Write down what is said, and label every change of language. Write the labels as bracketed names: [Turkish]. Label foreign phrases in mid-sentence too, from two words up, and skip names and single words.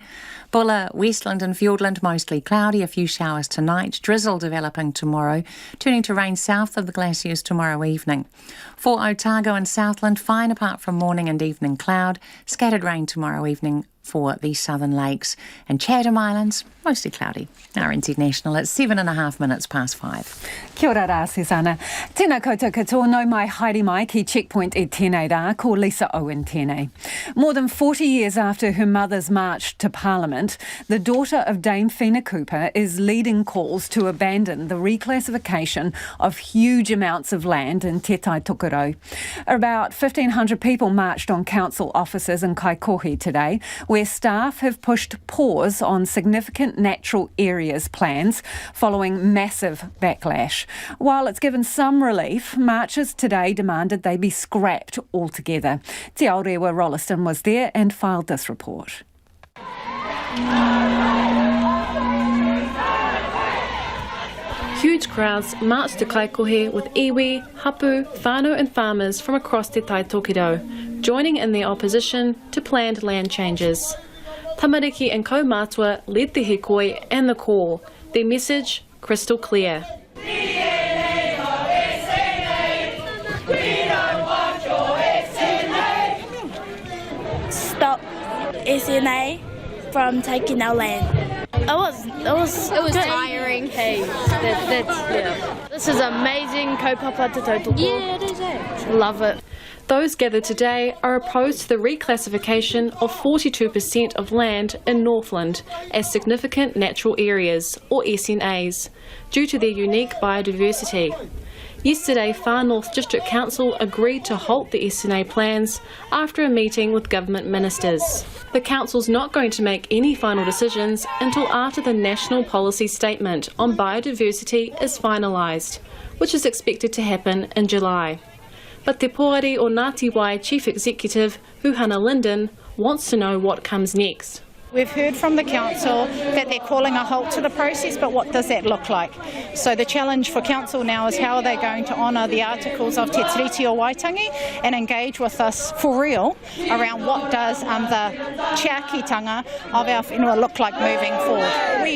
[English] Bulla, Westland and Fiordland, mostly cloudy, a few showers tonight, drizzle developing tomorrow, turning to rain south of the glaciers tomorrow evening. For Otago and Southland, fine apart from morning and evening cloud, scattered rain tomorrow evening for the southern lakes. And Chatham Islands, mostly cloudy. RNZ National at 7.5 minutes past 5. [Māori] Kia ora rā, Susanna. Tēnā koutou katoa, no mai haere mai ki Checkpoint e tēnei rā, ko Lisa Owen tēnei. [English] More than 40 years after her mother's march to Parliament, the daughter of Dame Whina Cooper is leading calls to abandon the reclassification of huge amounts of land in Te Tai Tokerau. About 1,500 people marched on council offices in Kaikohe today, where staff have pushed pause on significant natural areas plans following massive backlash. While it's given some relief, marchers today demanded they be scrapped altogether. Te Aorewa Rolliston was there and filed this report. Huge crowds marched to Kaikohe with iwi, hapu, whānau and farmers from across Te Tai Tokerau, joining in their opposition to planned land changes. Tamariki and Kaumātua led the hekoi and the call. Their message, crystal clear. Stop SNA from taking our land. It was tiring. Hey, This is amazing, [Māori] kaupapa te tautoko. [English] Yeah, it is. Love it. Those gathered today are opposed to the reclassification of 42% of land in Northland as significant natural areas, or SNAs, due to their unique biodiversity. Yesterday, Far North District Council agreed to halt the SNA plans after a meeting with government ministers. The council's not going to make any final decisions until after the National Policy Statement on Biodiversity is finalised, which is expected to happen in July. But Te Poari o Ngāti Wai Chief Executive, Huhana Linden, wants to know what comes next. We've heard from the council that they're calling a halt to the process, but what does that look like? So the challenge for council now is how are they going to honour the articles of Te Tiriti o Waitangi and engage with us for real around what does the chiakitanga of our whenua look like moving forward.